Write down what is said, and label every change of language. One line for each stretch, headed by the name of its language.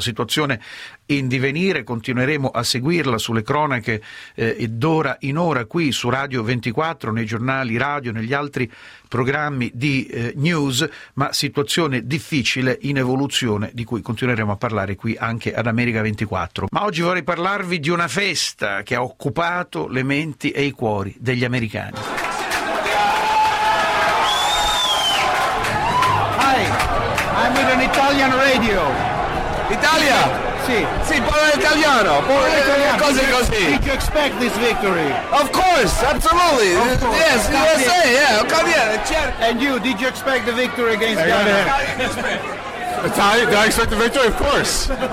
Italian: Situazione in divenire, continueremo a seguirla sulle cronache d'ora in ora qui su Radio 24, nei giornali radio, negli altri programmi di news, ma situazione difficile in evoluzione di cui continueremo a parlare qui anche ad America 24. Ma oggi vorrei parlarvi di una festa che ha occupato le menti e i cuori degli americani.
English: Hi, I'm with an Italian radio.
Italian: Italia? Sì, parla italiano, cose così.
English: Did you expect this victory? Of course, absolutely. Of course. Yes, come USA, here. Yeah, come here. Certo. And you, did you expect the victory against Ghana? Italian, did I expect the victory? Of course.